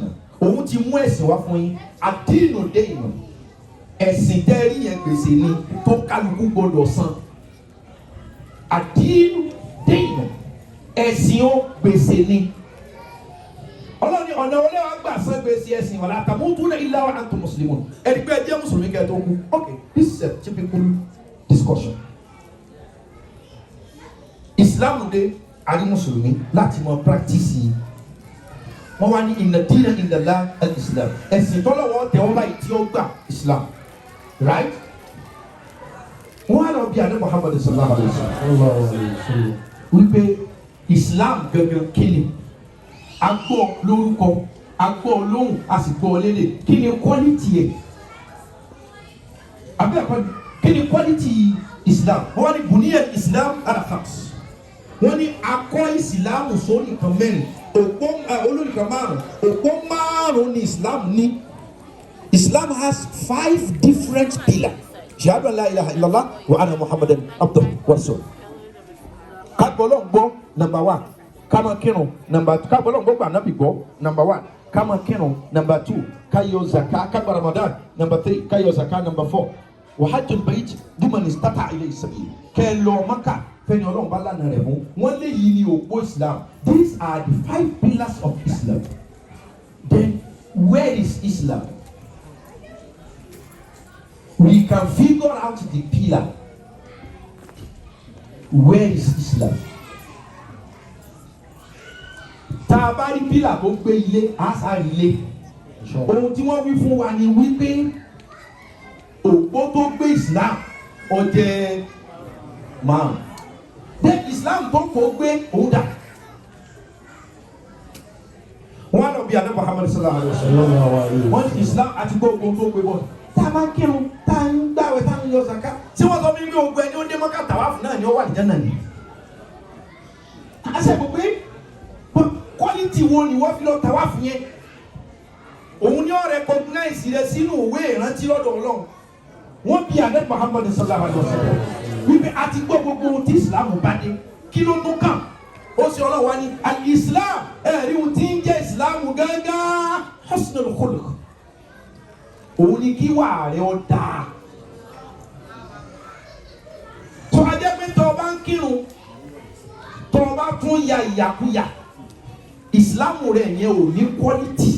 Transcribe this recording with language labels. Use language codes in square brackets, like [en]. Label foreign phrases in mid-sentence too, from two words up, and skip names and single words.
[yo] Òun ti mú ẹ̀sìn wá fún yín. [ar] الدين دين. [yo] Ẹ̀sìn tẹ́rí yẹn gbèsè ni tó kálukú gbọdọ̀ san. [ar] الدين دين. [yo] Ẹ̀sìn ó gbèsè ni. Ọlọ́run ní ọ̀nà wọlé wa gbà san gbèsè ẹ̀sìn [ar] ولا تموتن إلا وأنتم مسلمون. [yo] Ẹni pé ẹ jẹ́ mùsùlùmí kẹ́ tó kú. [en] Okay, this is a typical discussion. [yo] Islam dé àrí mùsùlùmí láti mọ practice yìí. Wọ́n wá ní [ar] إن الدين عند الله الإسلام. [yo] Ẹ̀sìn tọ́lọ́wọ́ tẹ̀ wọ́n báyìí tí ó gbà Islam. [en] Right? [yo] Wọ́n á lọ bí Ànábì Muhammad [ar] صلى الله عليه وسلم. [yo] Wípé Islam gẹ́gẹ́ kíni? A gbọ́ lórúkọ, a gbọ́ lóhùn, a sì gbọ́ lédè. Kí ni quality yẹ? Àbí àpẹẹrẹ kí ni quality Islam? Wọ́n wá ní [ar] بني الإسلام على خمس. [yo] Wọ́n ní akọ́ Ìsìlámù sórí nǹkan mẹ́rin. Òpó olórí kan márùn-ún. Òpó márùn-ún ni Islam ní. [en] Islam has 5 different pillars. [ar] شهادة أن لا إله إلا الله وأن محمدا عبده ورسوله. [yo] Ká gbọ́ Ọlọ́run gbọ́, number 1. Ká máa kírun, number 2. Ká gbọ́ Ọlọ́run gbọ́, gba Ànábì gbọ́, number 1. Ká máa kírun, number 2. Ká yọ zakah, ká gba Ramadan, number 3. Ká yọ zakah, number 4. [ar] وحج البيت من استطاع إليه سبيلا. [yo] Kẹ́ lọ Mákà fẹ́ni Ọlọ́run bá lánàá rẹ̀ mú. Wọ́n lé yìí ní òpó Islam. [en] These are the 5 pillars of Islam. Then where is Islam? We can figure out the pillar. Where is Islam? [yo] Tá a bá rí pillar tó gbé ilé, á sáré ilé. Ohun tí wọ́n wí fún wa ni wípé òpó tó gbé Islam ó jẹ́ márùn. Then Islam tó kò gbé òun dà. Wọ́n á lọ bí Ànábì Muhammad [ar] صلى الله عليه وسلم. [yo] Wọ́n ní Islam àti gbogbo tó gbé bọ́ọ̀lù. Tá a máa kírun, tá a ń gbàwẹ̀, tá a ń yọ zaka. Tí wọ́n sọ fún mi ogun ẹni ó dé Mọ́kà tàwáfù náà ni ó wà ní Jánnà ni. A ṣe mọ̀ pé quality wo ni wọ́n fi lọ tàwáfù yẹn? Òun ni ó recognize rẹ̀ sínú òwe ìrántí lọ́dọ̀ Ọlọ́run. Wọ́n bí Ànábì Muhammad [ar] صلى الله عليه وسلم. [yo] Wípé a ti gbọ́ gbogbo ohun tí Islam bá dé. Kí ló tún kàn? Ó ṣe Ọlọ́run wá ní al-Islam. Ẹ̀rí ohun tí ń jẹ́ Islam gángan [ar] حسن الخلق. [yo] Òun ni kí wà rẹ̀ ó dáa. Tó a jẹ́ pé tó o bá ń kírun, tó o bá tún ya ìyàkuyà, Ìsìlámù rẹ̀ yẹn ò ní quality.